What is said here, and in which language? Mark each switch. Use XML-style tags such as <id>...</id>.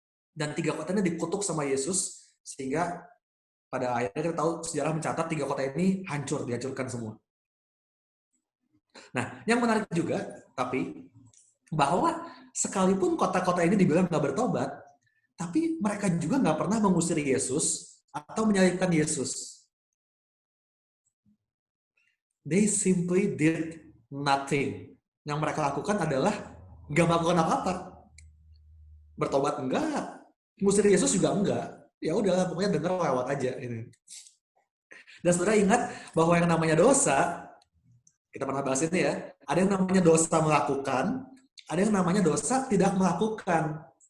<id>Dan 3 kota ini dikutuk sama Yesus, sehingga pada akhirnya kita tahu sejarah mencatat 3 kota ini dihancurkan semua. Nah, yang menarik juga, tapi bahwa sekalipun kota-kota ini dibilang nggak bertobat, tapi mereka juga nggak pernah mengusir Yesus atau menyalibkan Yesus.</id> <en>They simply did nothing.</en> <id>Yang mereka lakukan adalah nggak melakukan apa-apa. Bertobat enggak, mengusir Yesus juga enggak. Ya udah, pokoknya dengar lewat aja ini. Dan saudara ingat bahwa yang namanya dosa, kita pernah bahas ini ya, ada yang namanya dosa melakukan, ada yang namanya dosa tidak melakukan.</id>